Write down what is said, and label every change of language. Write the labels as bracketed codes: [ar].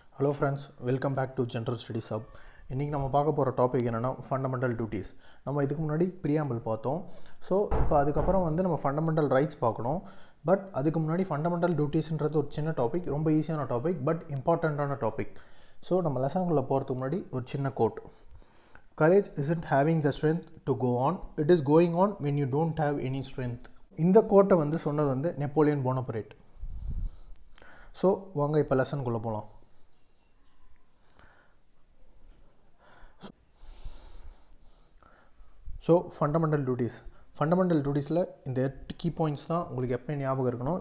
[en] Hello friends, welcome back to general studies hub. [ta] இன்றைக்கி நம்ம பார்க்க போகிற டாபிக் என்னென்னா ஃபண்டமெண்டல் டியூட்டிஸ். நம்ம இதுக்கு முன்னாடி ப்ரீஆம்பிள் பார்த்தோம். ஸோ இப்போ அதுக்கப்புறம் நம்ம ஃபண்டமெண்டல் ரைட்ஸ் பார்க்கணும். பட் அதுக்கு முன்னாடி ஃபண்டமெண்டல் டியூட்டிஸ்ன்றது ஒரு சின்ன டாபிக், ரொம்ப ஈஸியான டாபிக், பட் இம்பார்ட்டண்ட்டான டாபிக். ஸோ நம்ம லெசனுக்குள்ளே போகிறதுக்கு முன்னாடி ஒரு சின்ன code. [en] Courage isn't having the strength to go on, it is going on when you don't have any strength. [ta] இந்த கோட்டை சொன்னது நெப்போலியன் போனபரேட். ஸோ வாங்க இப்போ லெசனுக்குள்ளே போகலாம். ஸோ ஃபண்டமெண்டல் டியூட்டிஸில் இந்த 8 கீ பாயிண்ட்ஸ் தான் உங்களுக்கு எப்போ ஞாபகம் இருக்கணும்.